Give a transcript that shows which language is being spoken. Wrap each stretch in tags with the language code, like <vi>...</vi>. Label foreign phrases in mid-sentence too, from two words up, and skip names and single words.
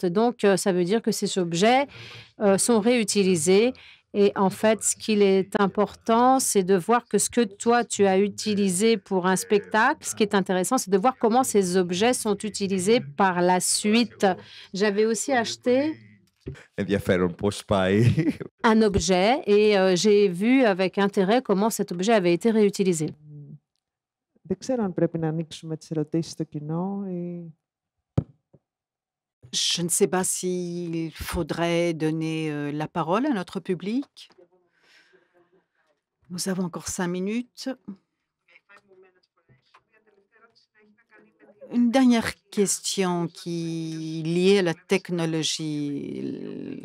<fr>Donc, ça veut dire que ces objets sont réutilisés. Et en fait, ce qu'il est important, c'est de voir que ce que toi, tu as utilisé pour un spectacle, ce qui est intéressant, c'est de voir comment ces objets sont utilisés par la suite. J'avais aussi acheté</fr> <el>Ενδιαφέρον πώς πάει.</el> <fr>un objet et j'ai vu avec intérêt comment cet objet avait été réutilisé.</fr> <el>Δεν ξέρω αν πρέπει να ανοίξουμε τις ερωτήσεις στο κοινό ή...</el> <fr>Je ne sais pas s'il faudrait donner la parole à notre public. Nous avons encore 5 minutes. Une dernière question qui est liée à la technologie.</fr>